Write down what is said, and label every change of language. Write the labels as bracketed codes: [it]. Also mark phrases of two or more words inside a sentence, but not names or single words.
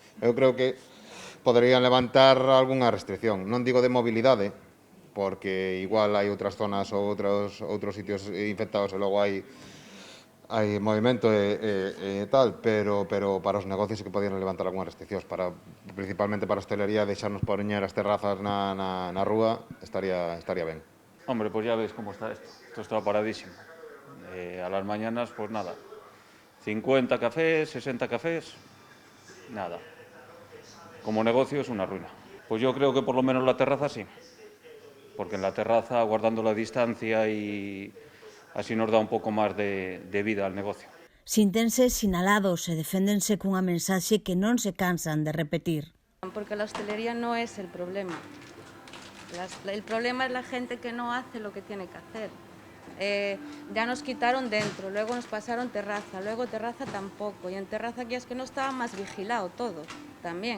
[gl] Eu creo que poderían levantar algunha restricción, non digo de mobilidade, porque igual hai outras zonas ou outros sitios infectados e logo hai movimento e tal, pero para os negocios que podían levantar algunhas restriccións, principalmente para a hostelería, deixarnos poñer as terrazas na rúa, estaría ben. [es] Hombre, pues ya ves cómo está esto. Esto está paradísimo. A las mañanas, pues nada, 50 cafés, 60 cafés, nada. Como negocio es una ruina. Pues yo creo que por lo menos la terraza sí. Porque en la terraza, guardando la distancia y así nos da un poco más de vida al negocio. [gl] Síntense sinalados e deféndense cunha mensaxe que non se cansan de repetir. [es] Porque la hostelería no es el problema. El problema es la gente que no hace lo que tiene que hacer. Ya nos quitaron dentro, luego nos pasaron terraza, luego terraza tampoco. Y en terraza aquí es que no estaba más vigilado todo, también.